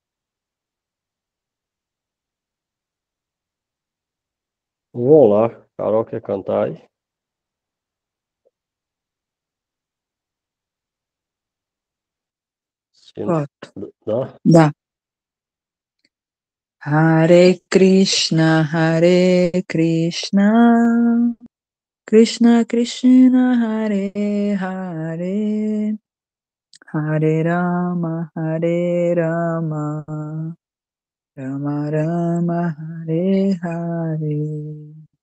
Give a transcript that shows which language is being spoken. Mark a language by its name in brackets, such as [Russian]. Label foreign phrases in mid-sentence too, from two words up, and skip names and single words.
[Portuguese] Vamos lá, Carol quer cantar aí? Posso. Dá. [Sanskrit] हरे कृष्ण कृष्ण कृष्ण हरे हरे हरे राम राम राम हरे हरे.